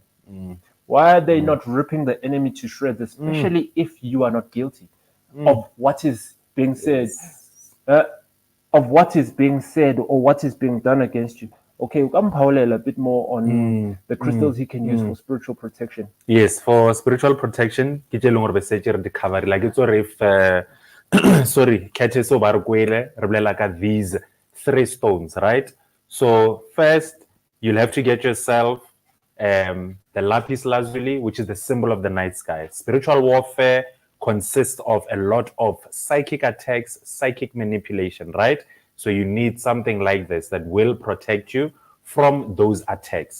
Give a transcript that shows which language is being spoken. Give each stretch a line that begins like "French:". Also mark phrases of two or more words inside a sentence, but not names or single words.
English: Why are they not ripping the enemy to shreds, especially if you are not guilty of what is being said, of what is being said or what is being done against you? Okay, we can Paulel a bit more on the crystals he can use for spiritual protection. Yes, for spiritual protection,
Tswana: ke tse leng gore be setse re di
English: cover like it's or if sorry, catch
Tswana: so ba re kwele re bolela ka
English: these 3 stones, right? So first, you'll have to get yourself the lapis lazuli, which is the symbol of the night sky. Spiritual warfare consists of a lot of psychic attacks, psychic manipulation, right? So you need something like this that will protect you from those attacks.